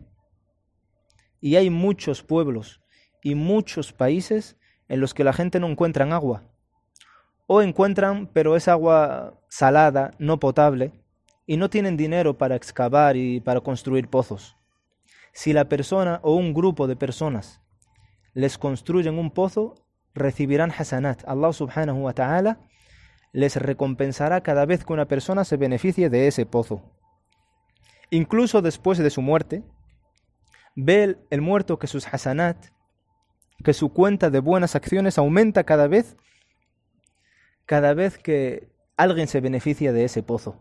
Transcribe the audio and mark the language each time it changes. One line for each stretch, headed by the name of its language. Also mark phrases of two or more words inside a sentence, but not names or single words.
Spanish: Y hay muchos pueblos y muchos países en los que la gente no encuentran agua. O encuentran, pero es agua salada, no potable, y no tienen dinero para excavar y para construir pozos. Si la persona o un grupo de personas les construyen un pozo, recibirán hasanat.
Arabic: الله سبحانه و تعالى
Spanish: les recompensará cada vez que una persona se beneficie de ese pozo. Incluso después de su muerte, ve el muerto que sus hasanat, que su cuenta de buenas acciones aumenta cada vez que alguien se beneficia de ese pozo.